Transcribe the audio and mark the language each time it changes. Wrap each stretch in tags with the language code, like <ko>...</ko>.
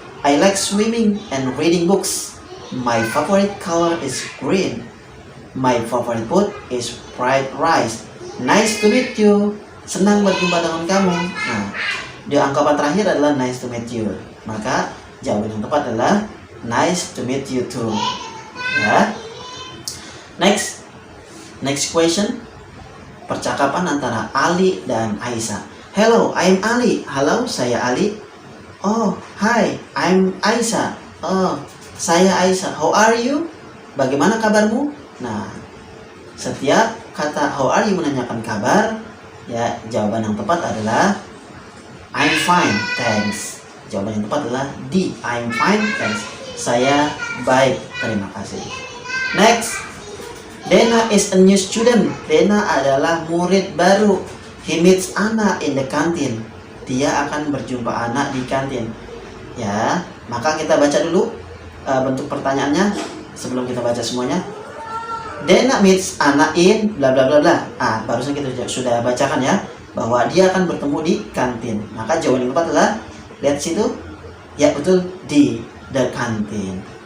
<en>I like swimming and reading books. My favorite color is green. My favorite food is fried rice. Nice to meet you.</en> <id>Senang berjumpa dengan kamu. Nah, di ungkapan terakhir adalah</id> <en>nice to meet you.</en> <id>Maka jawaban yang tepat adalah</id> <en>nice to meet you too. Ya. Next question.</en> <id>Percakapan antara Ali dan Aisyah.</id> <en>Hello, I'm Ali.</en> <id>Halo, saya Ali.</id> <en>Oh, hi, I'm Aisyah.</en> <id>Oh, saya Aisyah.</id> <en>How are you?</en> <id>Bagaimana kabarmu? Nah, setiap kata</id> <en>how are you</en> <id>menanyakan kabar, ya, jawaban yang tepat adalah</id> <en>I'm fine, thanks.</en> <id>Jawaban yang tepat adalah D,</id> <en>I'm fine, thanks.</en> <id>Saya baik, terima kasih.</id> <en>Next, Dena is a new student.</en> <id>Dena adalah murid baru.</id> <en>He meets Anna in the canteen.</en> <id>Dia akan berjumpa Anna di kantin. Ya, maka kita baca dulu bentuk pertanyaannya sebelum kita baca semuanya.</id> <en>Dena meets Anna in bla bla bla bla.</en> <id>Barusan kita sudah bacakan ya, bahwa dia akan bertemu di kantin. Maka jawaban yang tepat adalah, lihat situ. Ya, betul, di</id> <en>the canteen.</en>